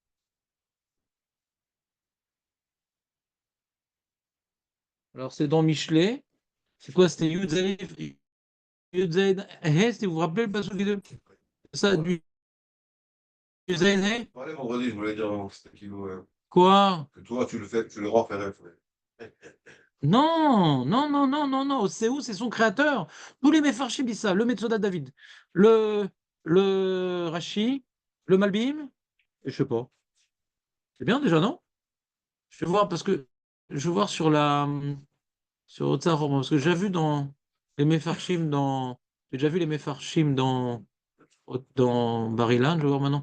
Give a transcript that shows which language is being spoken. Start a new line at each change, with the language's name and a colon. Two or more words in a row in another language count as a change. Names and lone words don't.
French: Alors, c'est dans Michelet. C'est quoi? C'était Yudzaïd He, si vous vous rappelez le passage de ça, du Yudzaïd He? Allez, vendredi, je voulais dire, c'était qui, Quoi? que toi, tu le fais, tu le rends Kharef. Ouais. Non, non, non, non, non, non. Séou, c'est son créateur. Tous les Mefarshim disent ça. Le Metzodat David, le, le Rashi, le Malbim, et je sais pas. C'est bien déjà, non? Je vais voir parce que je vais voir sur Otsar, parce que j'ai déjà vu dans les Mefarshim j'ai déjà vu les Mefarshim dans Barilan. Je vais voir maintenant.